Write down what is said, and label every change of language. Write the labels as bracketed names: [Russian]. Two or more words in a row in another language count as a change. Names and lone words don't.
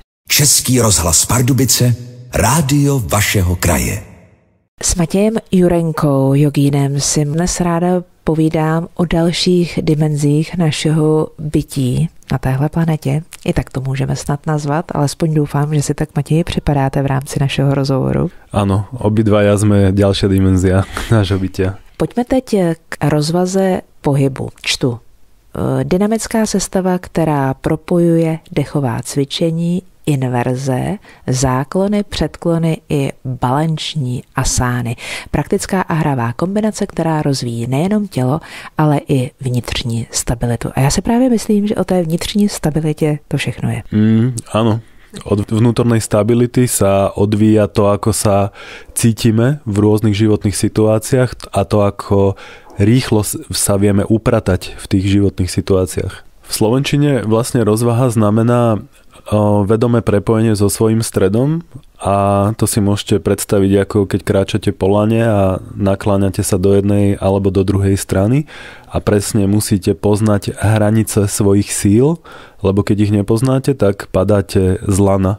[Czech] Český rozhlas Pardubice, rádio vašeho kraje. S Matějem Jurenkou, jogínem, si dnes ráda povídám o dalších dimenzích našeho bytí na téhle planetě. I tak to můžeme snad nazvat, alespoň doufám, že si tak, Matěji, připadáte v rámci našeho rozhovoru. [Slovak] Áno, obidvaja sme ďalšia dimenzia nášho bytia. [Czech] Pojďme teď k rozvaze pohybu. Čtu. Dynamická sestava, která propojuje dechová cvičení, inverze, záklony, předklony i balanční asány. Praktická a hravá kombinace, která rozvíjí nejenom tělo, ale i vnitřní stabilitu. A já si právě myslím, že o té vnitřní stabilitě to všechno je. [Slovak] Áno. Od vnútornej stability sa odvíja to, ako sa cítime v rôznych životných situáciách a to, ako rýchlo sa vieme upratať v tých životných situáciách. V slovenčine vlastne rozvaha znamená vedomé prepojenie so svojím stredom a to si môžete predstaviť, ako keď kráčate po lane a nakláňate sa do jednej alebo do druhej strany a presne musíte poznať hranice svojich síl, lebo keď ich nepoznáte, tak padáte z lana.